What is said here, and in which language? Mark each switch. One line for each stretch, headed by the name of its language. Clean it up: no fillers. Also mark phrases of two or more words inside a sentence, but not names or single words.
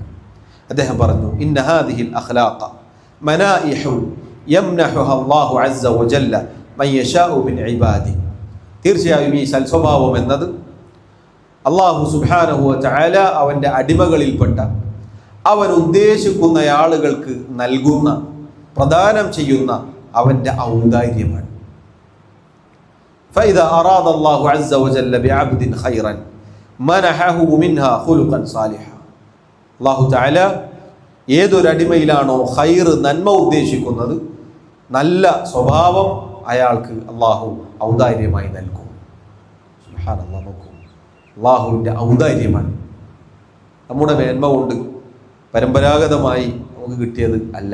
Malayalam: അദ്ദേഹം പറഞ്ഞു,
Arabic: إن هذه الأخلاق منائح يمنحها الله عز وجل من يشاء من عباده.
Malayalam: തീർച്ചയായും ഈ സൽസ്വഭാവം എന്നത് അല്ലാഹു
Arabic: سبحانه وتعالى
Malayalam: അവൻ്റെ അടിമകളിൽപ്പെട്ട അവൻ ഉദ്ദേശിക്കുന്ന ആളുകൾക്ക് നൽകുന്ന, പ്രദാനം ചെയ്യുന്ന അവൻ്റെ ഔദാര്യമാണ്.
Arabic: فإذا أراد الله عز وجل بعبد خيرا منحه منها خلقا صالحا. الله تعالى
Malayalam: ഏതൊരു അടിമയിലാണോ ഖൈർ, നന്മ ഉദ്ദേശിക്കുന്നത്, നല്ല സ്വഭാവം അയാൾക്ക് അള്ളാഹു ഔദാര്യമായി നൽകും. സുബ്ഹാനല്ലാഹ്, നോക്കൂ, അള്ളാഹുവിൻ്റെ ഔദാര്യമാണ്. നമ്മുടെ മേന്മ കൊണ്ട് പരമ്പരാഗതമായി നമുക്ക് കിട്ടിയത് അല്ല.